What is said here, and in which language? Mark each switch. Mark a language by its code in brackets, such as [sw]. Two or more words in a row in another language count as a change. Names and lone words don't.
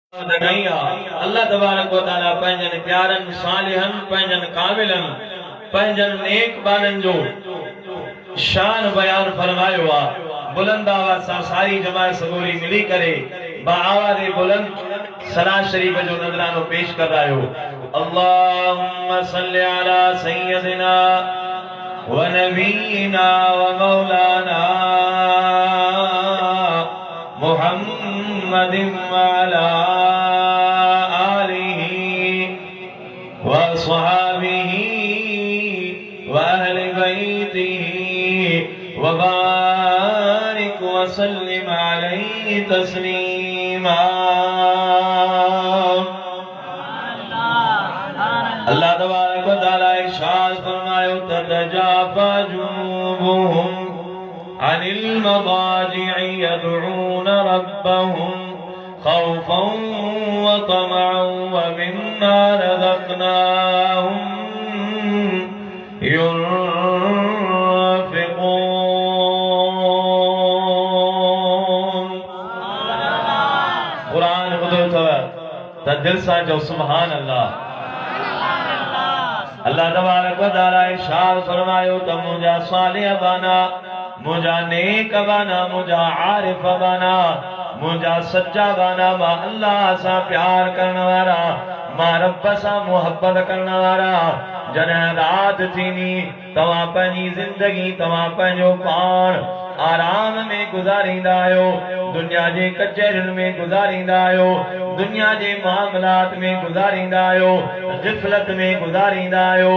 [ar] الله تبارك وتعالى [sd] पंजन प्यारन सालिहन पंजन कामिलन पंजन नेक बानन जो शान बयान फरमायो आ। बुलंद आवाज सां सारी जमात सबूरी मिली करे बाआवाज़ बुलंद सलात शरीफ जो नजरानो पेश [hi] कर रहा हो। [ar] اللهم صل على سيدنا ونبينا ومولانا محمد وعلى آله وأصحابه وأهل بيته وبارك وسلم عليه تسليما. الله تبارك وتعالى [sd] इरशाद फरमायो [ar] تتجافى جنوبهم عن المضاجع يدعون ربهم خوفا وطمعا ومما رزقناهم [sd] कुरान ॿुधो अथव त दिल सां चओ [ar] سبحان الله. الله تبارك وتعالى [sd] इरशाद फरमायो त मुंहिंजा सालिह बाना, मुंहिंजा नेक बाना, मुंहिंजा आरिफ बाना, मुंहिंजा सच्चा बाना, मां अल्लाह सां प्यार करण वारा, मां रब सां मोहब्बत करण वारा। जॾहिं रात थींदी तव्हां पंहिंजी ज़िंदगी तव्हां पंहिंजो पाण आराम में गुजारींदा आहियो, दुनिया जे कचहरियुनि में गुजारींदा आहियो, दुनिया जे मामलात में गुजारींदा आहियो, ग़िफ़लत में गुजारींदा आहियो।